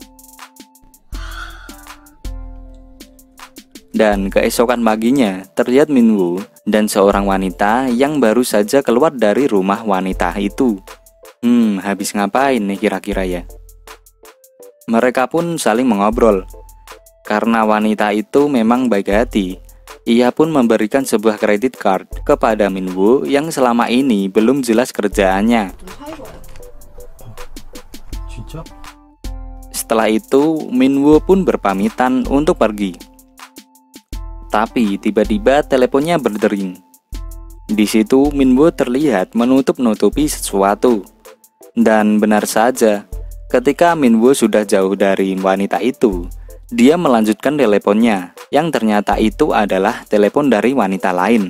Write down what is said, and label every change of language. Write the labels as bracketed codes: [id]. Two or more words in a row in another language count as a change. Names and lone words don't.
[id] Dan keesokan paginya, terlihat Minwoo dan seorang wanita yang baru saja keluar dari rumah wanita itu. Habis ngapain nih kira-kira ya? Mereka pun saling mengobrol. Karena wanita itu memang baik hati, ia pun memberikan sebuah [en] kredit card [id] kepada Minwoo yang selama ini belum jelas kerjaannya. [ko] 좀 사이로 와요. 진짜? [id] Setelah itu, Minwoo pun berpamitan untuk pergi. Tapi tiba-tiba teleponnya berdering. Di situ Minwoo terlihat menutup-nutupi sesuatu. Dan benar saja, ketika Minwoo sudah jauh dari wanita itu, dia melanjutkan teleponnya, yang ternyata itu adalah telepon dari wanita lain.